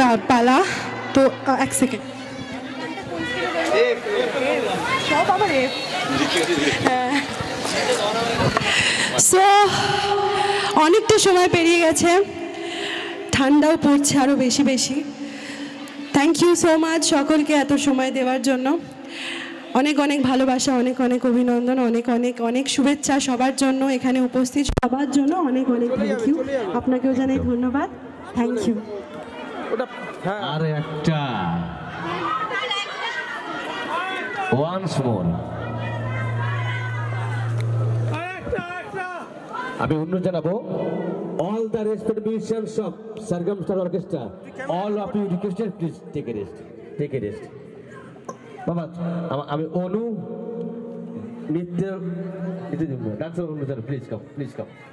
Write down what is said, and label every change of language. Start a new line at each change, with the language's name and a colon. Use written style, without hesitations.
Bangla: পালা। তো এক সেকেন্ড, সব আমার সো অনেকটা সময় পেরিয়ে গেছে, ঠান্ডাও পড়ছে আরও বেশি বেশি। থ্যাংক ইউ সো মাচ সকলকে এত সময় দেওয়ার জন্য। অনেক অনেক ভালোবাসা, অনেক অনেক অভিনন্দন, অনেক অনেক অনেক শুভেচ্ছা সবার জন্য, এখানে উপস্থিত সবার জন্য অনেক অনেক থ্যাংক ইউ। আপনাকেও জানাই ধন্যবাদ, থ্যাংক ইউ। আর একটা ওয়ান্স মোর আমি অনুরোধ জানাবো,
English: all the respected musicians of Sargam Star Orchestra, all of you requested, please take a rest, take a rest.
Bangla: বাবা আমি অনু নৃত্য dancer Anu sir,
English: Please come, please come.